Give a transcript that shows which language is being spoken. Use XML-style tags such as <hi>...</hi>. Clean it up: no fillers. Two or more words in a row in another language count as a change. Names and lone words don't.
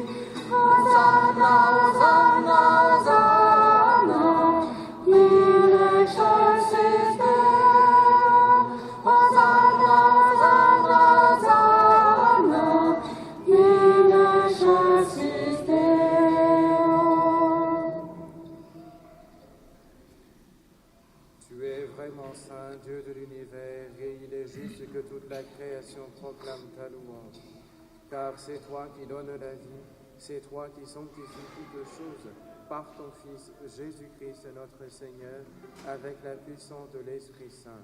<la>Hosanna, Hosanna, Hosanna, in excelsis Deo. Hosanna, Hosanna, Hosanna, in excelsis Deo.</la> <fr>Tu es vraiment saint, Dieu de l'univers, et il est juste que toute la création proclame ta louange. Car c'est toi qui donnes la vie, c'est toi qui sanctifies toutes choses par ton Fils Jésus-Christ notre Seigneur, avec la puissance de l'Esprit Saint.</fr>